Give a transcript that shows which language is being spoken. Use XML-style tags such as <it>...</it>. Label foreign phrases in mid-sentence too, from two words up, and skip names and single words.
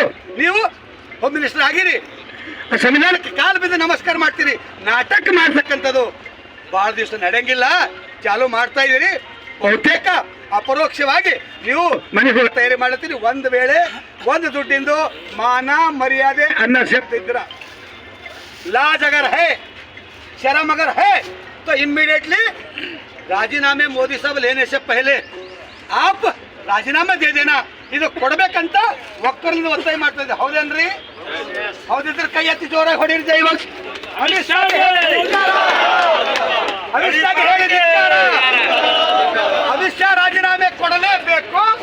<kn>ನೀವು ಹೋಮ್ ಮಿನಿಸ್ಟರ್ ಆಗಿರಿ, ಸಂವಿಧಾನಕ್ಕೆ ಕಾಲು ಬಿದ್ದು ನಮಸ್ಕಾರ ಮಾಡ್ತೀರಿ. ನಾಟಕ ಮಾಡ್ತಕ್ಕಂಥದ್ದು ಭಾಳ ದಿವಸ ನಡೆಯಂಗಿಲ್ಲ. ಚಾಲು ಮಾಡ್ತಾ ಇದ್ದೀರಿ. ಬಹುತೇಕ ಅಪರೋಕ್ಷವಾಗಿ ನೀವು ಮನೆಗೆ ತಯಾರಿ ಮಾಡ್ತೀರಿ. ಒಂದು ವೇಳೆ ಒಂದು ದುಡ್ಡಿಂದು ಮಾನ ಮರ್ಯಾದೆ ಅನ್ನ ಸೇರ್ತಿದ್ರ</kn> <hi>लाज अगर है, शर्म अगर है तो इमीडिएटली राजीनामे मोदी साहब लेने से पहले आप राजीनामा दे देना.</hi> <kn>ಇದು ಕೊಡಬೇಕಂತ ಒಕ್ಕರಿಂದ ಒತ್ತಾಯ ಮಾಡ್ತಾ ಇದ್ದೆ. ಹೌದೇನ್ರಿ? ಹೌದಿದ್ರೆ ಕೈ ಎತ್ತಿ ಜೋರಾಗಿ ಹೊಡೀರಿ. ಇವಾಗ ಅಮಿತ್ ಶಾ ಅಮಿತ್ ಶಾ ರಾಜೀನಾಮೆ ಕೊಡಲೇಬೇಕು.</kn>